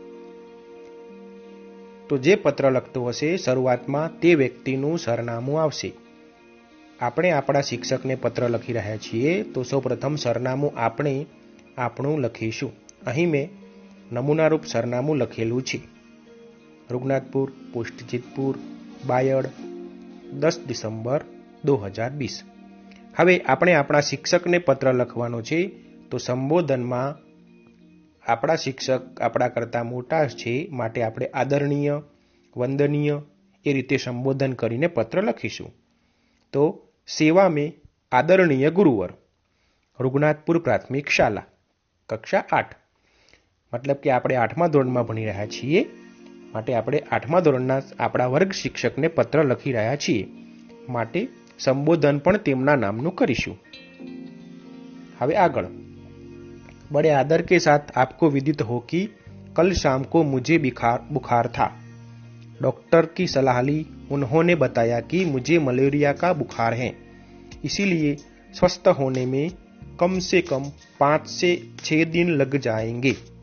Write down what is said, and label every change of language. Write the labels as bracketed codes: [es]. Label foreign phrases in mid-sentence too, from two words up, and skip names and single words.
[gu] તો જે પત્ર લખતો હશે શરૂઆતમાં તે વ્યક્તિનું સરનામું આવશે। આપણે આપણા શિક્ષકને પત્ર લખી રહ્યા છીએ તો સૌપ્રથમ સરનામું આપણે આપણું લખીશું। અહીં મેં નમૂનારૂપ સરનામું લખેલું છે, [hi] रुगनाथपुर, पोस्ट जीतपुर, बायड़, 10 डिसेम्बर 2020। [gu] હવે આપણે આપણા શિક્ષકને પત્ર લખવાનો છે તો સંબોધનમાં આપણા શિક્ષક આપણા કરતા મોટા છે માટે આપણે આદરણીય, વંદનીય એ રીતે સંબોધન કરીને પત્ર લખીશું। [hi] તો સેવા में आदरणीय गुरुवर, रुगनाथपुर प्राथमिक शाला, कक्षा 8। [gu] मतलब કે આપણે 8મા ધોરણમાં ભણી રહ્યા છીએ માટે આપણે 8મા ધોરણના આપણા વર્ગ શિક્ષકને પત્ર લખી રહ્યા છીએ માટે સંબોધન પણ તેમના નામનું કરીશું। હવે આગળ, [hi] बड़े आदर के साथ आपको विदित हो कि कल शाम को मुझे बुखार था। डॉक्टर की सलाह ली, उन्होंने बताया कि मुझे मलेरिया का बुखार है, इसीलिए स्वस्थ होने में कम से कम 5 से 6 दिन लग जाएंगे।